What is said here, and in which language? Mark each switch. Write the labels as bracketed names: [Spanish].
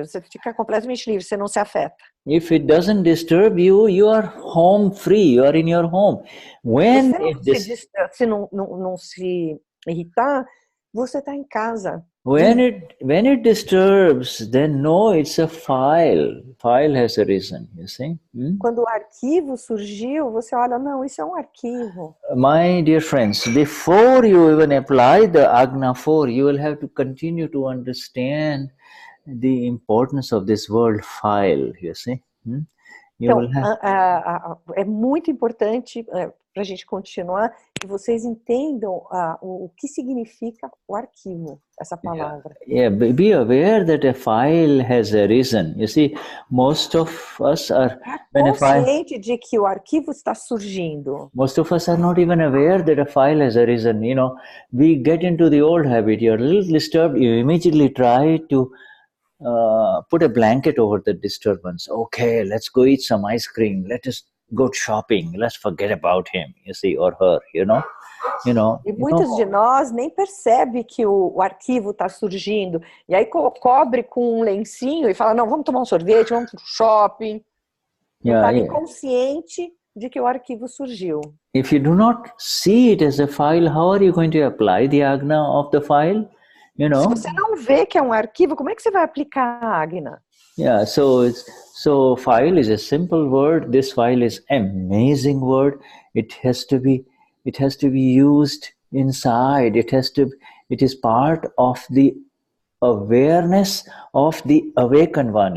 [Portuguese] Você fica completamente livre, você não se afeta. [English] if it doesn't disturb you, you are home free, you are in your home. When [Portuguese] Se não se irritar, você está em casa. [English] when it disturbs, then no, it's a file. File has arisen, you see. [Portuguese] Quando o arquivo surgiu, você olha, não, isso é um arquivo. [English] My dear friends, before you even apply the Agna 4, you will have to continue to understand the importance of this word file, you see. [Portuguese] Então, é muito importante para a gente continuar que vocês entendam o que significa o arquivo, essa palavra. [English] Be aware that a file has arisen. You see, most of us are [Portuguese] consciente de que o arquivo está surgindo. [English] Most of us are not even aware that a file has arisen. We get into the old habit. You're a little disturbed. You immediately try to put a blanket over the disturbance. Okay, let's go eat some ice cream. Let us go shopping. Let's forget about him, you see, or her, [Portuguese] E muitos de nós nem percebem que o arquivo está surgindo. E aí cobre com um lencinho e fala, não, vamos tomar um sorvete, vamos para o shopping. Não está nem consciente de que o arquivo surgiu. [English] If you do not see it as a file, how are you going to apply the Agna of the file? [Portuguese] Se você não vê que é um arquivo, como é que você vai aplicar a Agna? [English] Yeah, so file is a simple word. This file is amazing word. It has to be used inside. It is part of the awareness of the awakened one.